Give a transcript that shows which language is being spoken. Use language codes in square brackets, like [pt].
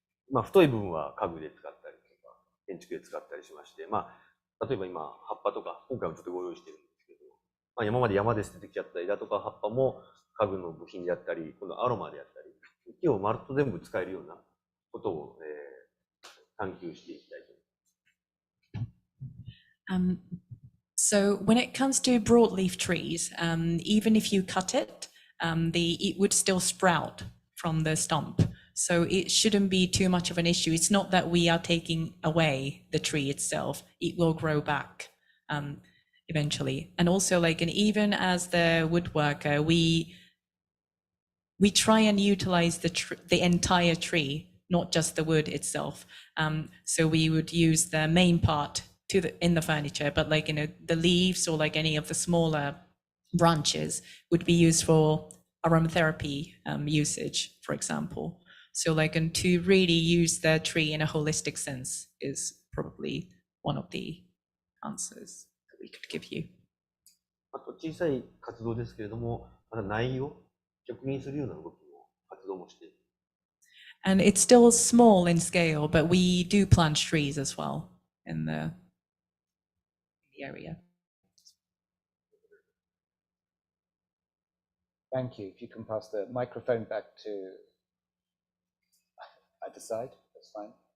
[ja] まあ、太い部分は家具で使ったりとか、建築で使ったりしまして、まあ、例えば今、葉っぱとか、今回もちょっとご用意してるんですけど、まあ、今まで山で捨ててきちゃった枝とか葉っぱも家具の部品であったり、このアロマであったり、木をまるっと全部使えるようなことを、探求していきたいと。 [en] So when it comes to broadleaf trees, even if you cut it, it would still sprout from the stump. So it shouldn't be too much of an issue. It's not that we are taking away the tree itself. It will grow back eventually. And also, like, and even as the woodworker, we try and utilize the entire tree, not just the wood itself. So we would use the main part in the furniture, but like, you know, the leaves or like any of the smaller branches would be used for aromatherapy usage, for example. So like, and to really use the tree in a holistic sense is probably one of the answers that we could give you. [ja] あと小さい活動ですけれども、また苗木を植林するような動きも活動もしている。 [en] And it's still small in scale, but we do plant trees as well in the area. Thank you. If you can pass the microphone back to either side, that's fine.